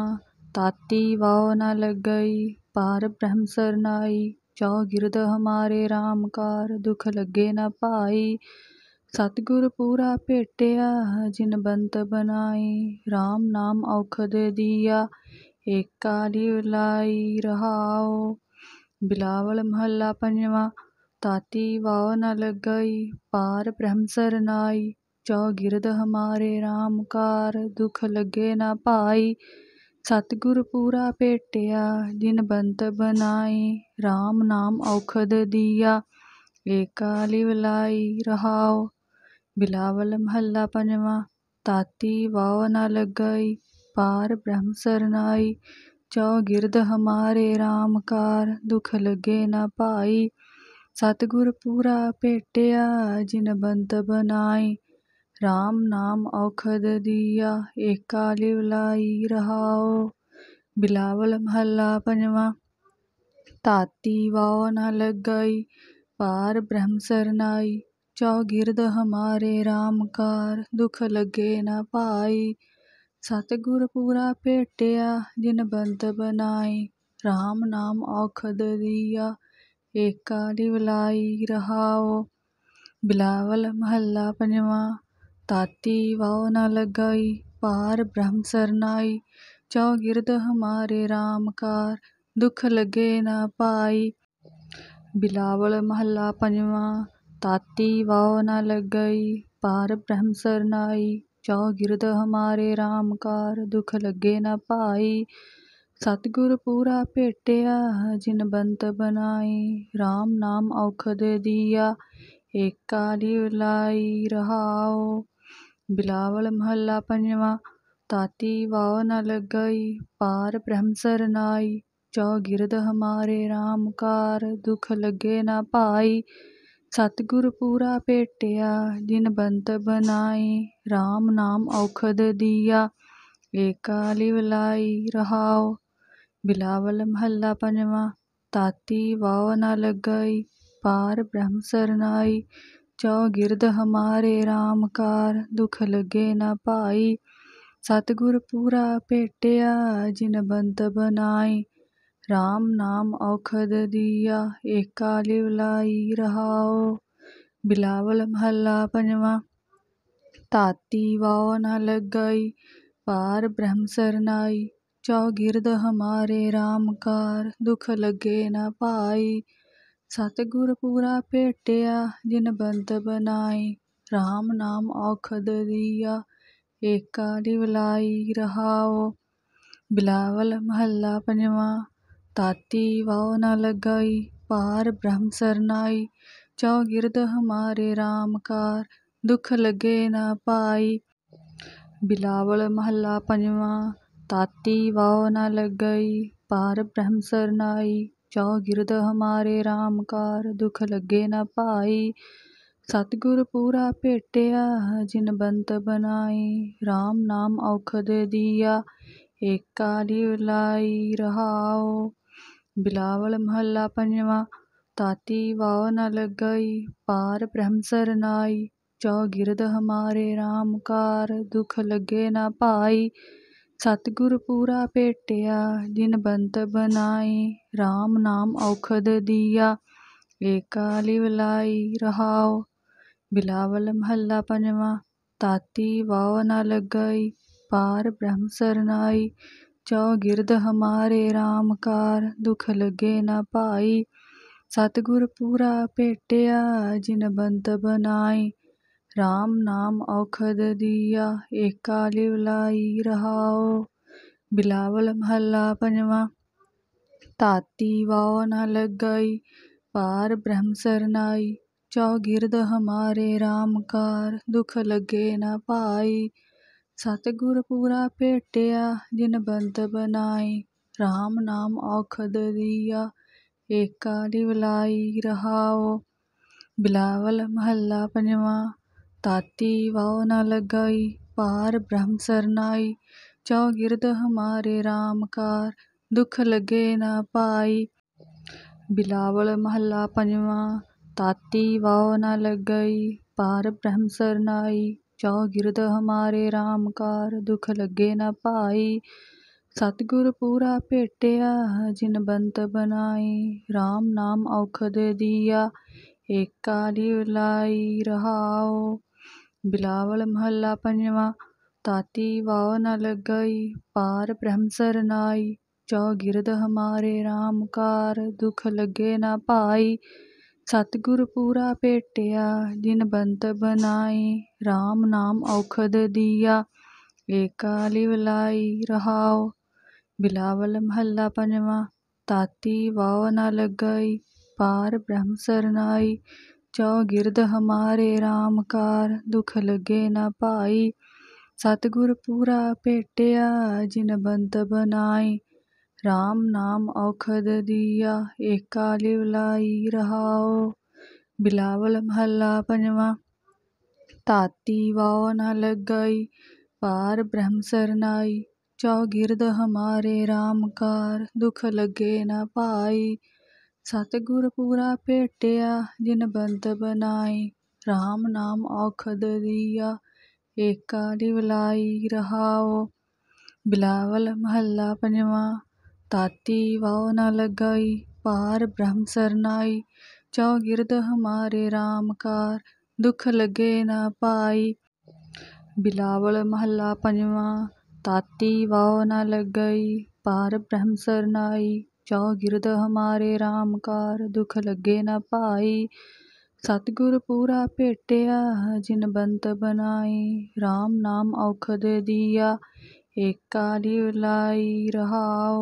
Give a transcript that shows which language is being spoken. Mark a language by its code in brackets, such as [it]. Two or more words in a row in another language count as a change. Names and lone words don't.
[pa] ਤਾਤੀ ਵਾਉ ਨ ਲਗਈ ਪਾਰ ਬ੍ਰਹਮ ਸਰਣਾਈ। ਚਉਗਿਰਦ ਹਮਾਰੈ ਰਾਮ ਕਾਰ ਦੁਖ ਲਗੈ ਨ ਪਾਈ। ਸਤਿਗੁਰ ਪੂਰਾ ਭੇਟਿਆ ਜਿਨਿ ਬਣਤ ਬਣਾਈ। ਰਾਮ ਨਾਮ ਅਉਖਧ ਦੀਆ ਏਕਾ ਲਿਵਲਾਈ ਰਹਾਉ। ਬਿਲਾਵਲ ਮਹਲਾ ਪੰਜਵਾਂ। ਤਾਤੀ ਵਾਉ ਨ ਲਗਈ ਪਾਰ ਬ੍ਰਹਮ ਸਰਣਾਈ। ਚਉਗਿਰਦ ਹਮਾਰੈ ਰਾਮ ਕਾਰ ਦੁਖ ਲਗੈ ਨ ਪਾਈ। ਸਤਿਗੁਰ ਪੂਰਾ ਭੇਟਿਆ ਜਿਨਿ ਬਣਤ ਬਣਾਈ। ਰਾਮ ਨਾਮ ਅਉਖਧ ਦੀਆ ਏਕਾ ਲਿਵਲਾਈ ਰਹਾਉ। ਬਿਲਾਵਲ ਮਹਲਾ ਪੰਜਵਾਂ। ਤਾਤੀ ਵਾਉ ਨ ਲਗਈ ਪਾਰ ਬ੍ਰਹਮ ਸਰਣਾਈ। ਚਉਗਿਰਦ ਹਮਾਰੈ ਰਾਮ ਕਾਰ ਦੁਖ ਲਗੈ ਨ ਪਾਈ। ਸਤਿਗੁਰ ਪੂਰਾ ਭੇਟਿਆ ਜਿਨਿ ਬਣਤ ਬਣਾਈ। ਰਾਮ ਨਾਮ ਅਉਖਧ ਦੀਆ ਏਕਾ ਲਿਵਲਾਈ ਰਹਾਉ। ਬਿਲਾਵਲ ਮਹਲਾ ਪੰਜਵਾਂ। ਤਾਤੀ ਵਾਉ ਨ ਲਗਈ ਪਾਰ ਬ੍ਰਹਮ ਸਰਣਾਈ। ਚਉਗਿਰਦ ਹਮਾਰੈ ਰਾਮ ਕਾਰ ਦੁਖ ਲਗੈ ਨ ਪਾਈ। ਸਤਿਗੁਰ ਪੂਰਾ ਭੇਟਿਆ ਜਿਨਿ ਬਣਤ ਬਣਾਈ। ਰਾਮ ਨਾਮ ਅਉਖਧ ਦੀਆ ਏਕਾ ਲਿਵਲਾਈ ਰਹਾਉ। ਬਿਲਾਵਲ ਮਹਲਾ ਪੰਜਵਾਂ। ਤਾਤੀ ਵਾਉ ਨ ਲਗਈ ਪਾਰ ਬ੍ਰਹਮ ਸਰਣਾਈ। ਚਉਗਿਰਦ ਹਮਾਰੈ ਰਾਮ ਕਾਰ ਦੁਖ ਲਗੈ ਨ ਪਾਈ। ਬਿਲਾਵਲ ਮਹਲਾ ਪੰਜਵਾਂ। ਤਾਤੀ ਵਾਉ ਨ ਲਗਈ ਪਾਰ ਬ੍ਰਹਮ ਸਰਣਾਈ। ਚਉਗਿਰਦ ਹਮਾਰੈ ਰਾਮ ਕਾਰ ਦੁਖ ਲਗੈ ਨ ਪਾਈ। ਸਤਿਗੁਰ ਪੂਰਾ ਭੇਟਿਆ ਜਿਨਿ ਬਣਤ ਬਣਾਈ। ਰਾਮ ਨਾਮ ਅਉਖਧ ਦੀਆ ਏਕਾ ਲਿਵਲਾਈ ਰਹਾਉ। ਬਿਲਾਵਲ ਮਹਲਾ ਪੰਜਵਾਂ। ਤਾਤੀ ਵਾਉ ਨ ਲਗਈ ਪਾਰ ਬ੍ਰਹਮ ਸਰਣਾਈ। ਚਉਗਿਰਦ ਹਮਾਰੈ ਰਾਮ ਕਾਰ ਦੁਖ ਲਗੈ ਨ ਪਾਈ। ਸਤਿਗੁਰ ਪੂਰਾ ਭੇਟਿਆ ਜਿਨਿ ਬਣਤ ਬਣਾਈ। ਰਾਮ ਨਾਮ ਅਉਖਧ ਦੀਆ ਏਕਾ ਲਿਵਲਾਈ ਰਹਾਉ। ਬਿਲਾਵਲ ਮਹਲਾ ਪੰਜਵਾਂ। ਤਾਤੀ ਵਾਉ ਨ ਲਗਈ ਪਾਰ ਬ੍ਰਹਮ ਸਰਣਾਈ। ਚਉਗਿਰਦ ਹਮਾਰੈ ਰਾਮ ਕਾਰ ਦੁਖ ਲਗੈ ਨ ਪਾਈ। ਸਤਿਗੁਰ ਪੂਰਾ ਭੇਟਿਆ ਜਿਨਿ ਬਣਤ ਬਣਾਈ। ਰਾਮ ਨਾਮ ਅਉਖਧ ਦੀਆ ਏਕਾ ਲਿਵਲਾਈ ਰਹਾਉ। ਬਿਲਾਵਲ ਮਹਲਾ ਪੰਜਵਾਂ। ਤਾਤੀ ਵਾਉ ਨ ਲਗਈ ਪਾਰ ਬ੍ਰਹਮ ਸਰਣਾਈ। ਚਉਗਿਰਦ ਹਮਾਰੈ ਰਾਮ ਕਾਰ ਦੁਖ ਲਗੈ ਨ ਪਾਈ। ਸਤਿਗੁਰ ਪੂਰਾ ਭੇਟਿਆ ਜਿਨਿ ਬਣਤ ਬਣਾਈ। ਰਾਮ ਨਾਮ ਅਉਖਧ ਦੀਆ ਏਕਾ ਲਿਵਲਾਈ ਰਹਾਉ। ਬਿਲਾਵਲ ਮਹਲਾ ਪੰਜਵਾਂ। ਤਾਤੀ ਵਾਉ ਨ ਲਗਈ ਪਾਰ ਬ੍ਰਹਮ ਸਰਣਾਈ। ਚਉਗਿਰਦ ਹਮਾਰੈ ਰਾਮ ਕਾਰ ਦੁਖ ਲਗੈ ਨ ਪਾਈ। ਬਿਲਾਵਲ ਮਹਲਾ ਪੰਜਵਾਂ। ਤਾਤੀ ਵਾਉ ਨ ਲਗਈ ਪਾਰ ਬ੍ਰਹਮ ਸਰਣਾਈ। ਚਉਗਿਰਦ ਹਮਾਰੈ ਰਾਮ ਕਾਰ ਦੁਖ ਲਗੈ ਨ ਪਾਈ। ਸਤਿਗੁਰ ਪੂਰਾ ਭੇਟਿਆ ਜਿਨਿ ਬਣਤ ਬਣਾਈ। ਰਾਮ ਨਾਮ ਅਉਖਧ ਦੀਆ ਏਕਾ ਲਿਵਲਾਈ ਰਹਾਉ। ਬਿਲਾਵਲ ਮਹਲਾ ਪੰਜਵਾਂ। ਤਾਤੀ ਵਾਉ ਨ ਲਗਈ ਪਾਰ ਬ੍ਰਹਮ ਸਰਣਾਈ। ਚਉਗਿਰਦ ਹਮਾਰੈ ਰਾਮ ਕਾਰ ਦੁਖ ਲਗੈ ਨ ਪਾਈ। ਸਤਿਗੁਰ ਪੂਰਾ ਭੇਟਿਆ ਜਿਨਿ ਬਣਤ ਬਣਾਈ। ਰਾਮ ਨਾਮ ਅਉਖਧ ਦੀਆ ਏਕਾ ਲਿਵਲਾਈ ਰਹਾਉ। ਬਿਲਾਵਲ ਮਹਲਾ ਪੰਜਵਾਂ। ਤਾਤੀ ਵਾਉ ਨ ਲਗਈ ਪਾਰ ਬ੍ਰਹਮ ਸਰਣਾਈ। ਚਉਗਿਰਦ ਹਮਾਰੈ ਰਾਮ ਕਾਰ ਦੁਖ ਲਗੈ ਨ ਪਾਈ। ਸਤਿਗੁਰ ਪੂਰਾ ਭੇਟਿਆ ਜਿਨਿ ਬਣਤ ਬਣਾਈ। ਰਾਮ ਨਾਮ ਅਉਖਧ ਦੀਆ ਏਕਾ ਲਿਵਲਾਈ ਰਹਾਉ। ਬਿਲਾਵਲ ਮਹਲਾ ਪੰਜਵਾਂ। ਤਾਤੀ ਵਾਉ ਨ ਲਗਈ ਪਾਰ ਬ੍ਰਹਮ ਸਰਣਾਈ। ਚਉਗਿਰਦ ਹਮਾਰੈ ਰਾਮ ਕਾਰ ਦੁਖ ਲਗੈ ਨ ਪਾਈ। ਸਤਿਗੁਰ ਪੂਰਾ ਭੇਟਿਆ ਜਿਨਿ ਬਣਤ ਬਣਾਈ। ਰਾਮ ਨਾਮ ਅਉਖਧ ਦੀਆ ਏਕਾ ਲਿਵਲਾਈ ਰਹਾਉ। ਬਿਲਾਵਲ ਮਹਲਾ ਪੰਜਵਾਂ। ਤਾਤੀ ਵਾਉ ਨ ਲਗਈ ਪਾਰ ਬ੍ਰਹਮ ਸਰਣਾਈ। ਚਉਗਿਰਦ ਹਮਾਰੈ ਰਾਮ ਕਾਰ ਦੁਖ ਲਗੈ ਨ ਪਾਈ। ਬਿਲਾਵਲ ਮਹਲਾ ਪੰਜਵਾਂ। ਤਾਤੀ ਵਾਉ ਨ ਲਗਈ ਪਾਰ ਬ੍ਰਹਮ ਸਰਣਾਈ। ਚਉਗਿਰਦ ਹਮਾਰੈ ਰਾਮ ਕਾਰ ਦੁਖ ਲਗੈ ਨ ਪਾਈ। ਸਤਿਗੁਰ ਪੂਰਾ ਭੇਟਿਆ ਜਿਨਿ ਬਣਤ ਬਣਾਈ। ਰਾਮ ਨਾਮ ਅਉਖਧ ਦੀਆ ਏਕਾ ਲਿਵਲਾਈ ਰਹਾਉ। ਬਿਲਾਵਲ ਮਹਲਾ ਪੰਜਵਾਂ। ਤਾਤੀ ਵਾਉ ਨ ਲਗਈ ਪਾਰ ਬ੍ਰਹਮ ਸਰਣਾਈ। ਚਉਗਿਰਦ ਹਮਾਰੈ ਰਾਮ ਕਾਰ ਦੁਖ ਲਗੈ ਨ ਪਾਈ। ਸਤਿਗੁਰ ਪੂਰਾ ਭੇਟਿਆ ਜਿਨਿ ਬਣਤ ਬਣਾਈ। ਰਾਮ ਨਾਮ ਅਉਖਧ ਦੀਆ ਏਕਾ ਲਿਵਲਾਈ ਰਹਾਉ। ਬਿਲਾਵਲ ਮਹਲਾ ਪੰਜਵਾਂ। ਤਾਤੀ ਵਾਉ ਨ ਲਗਈ ਪਾਰ ਬ੍ਰਹਮ ਸਰਣਾਈ। ਚਉਗਿਰਦ ਹਮਾਰੈ ਰਾਮ ਕਾਰ ਦੁਖ ਲਗੈ ਨ ਪਾਈ। ਸਤਿਗੁਰ ਪੂਰਾ ਭੇਟਿਆ ਜਿਨਿ ਬਣਤ ਬਣਾਈ। ਰਾਮ ਨਾਮ ਅਉਖਧ ਦੀਆ ਏਕਾ ਲਿਵਲਾਈ ਰਹਾਉ। ਬਿਲਾਵਲ ਮਹਲਾ ਪੰਜਵਾਂ। ਤਾਤੀ ਵਾਉ ਨ ਲਗਈ ਪਾਰ ਬ੍ਰਹਮ ਸਰਣਾਈ। ਚਉਗਿਰਦ ਹਮਾਰੈ ਰਾਮ ਕਾਰ ਦੁਖ ਲਗੈ ਨ ਪਾਈ। ਸਤਿਗੁਰ ਪੂਰਾ ਭੇਟਿਆ ਜਿਨਿ ਬਣਤ ਬਣਾਈ। ਰਾਮ ਨਾਮ ਅਉਖਧ ਦੀਆ ਏਕਾ ਲਿਵਲਾਈ ਰਹਾਉ। ਬਿਲਾਵਲ ਮਹਲਾ ਪੰਜਵਾਂ। ਤਾਤੀ ਵਾਉ ਨ ਲਗਈ ਪਾਰ ਬ੍ਰਹਮ ਸਰਣਾਈ। ਚਉਗਿਰਦ ਹਮਾਰੈ ਰਾਮ ਕਾਰ ਦੁਖ ਲਗੈ ਨ ਪਾਈ। ਬਿਲਾਵਲ ਮਹਲਾ ਪੰਜਵਾਂ। ਤਾਤੀ ਵਾਉ ਨ ਲਗਈ ਪਾਰ ਬ੍ਰਹਮ ਸਰਣਾਈ। ਚਉਗਿਰਦ ਹਮਾਰੈ ਰਾਮ ਕਾਰ ਦੁਖ ਲਗੈ ਨ ਪਾਈ। ਸਤਿਗੁਰ ਪੂਰਾ ਭੇਟਿਆ ਜਿਨਿ ਬਣਤ ਬਣਾਈ। ਰਾਮ ਨਾਮ ਅਉਖਧ ਦੀਆ ਏਕਾ ਲਿਵਲਾਈ ਰਹਾਉ।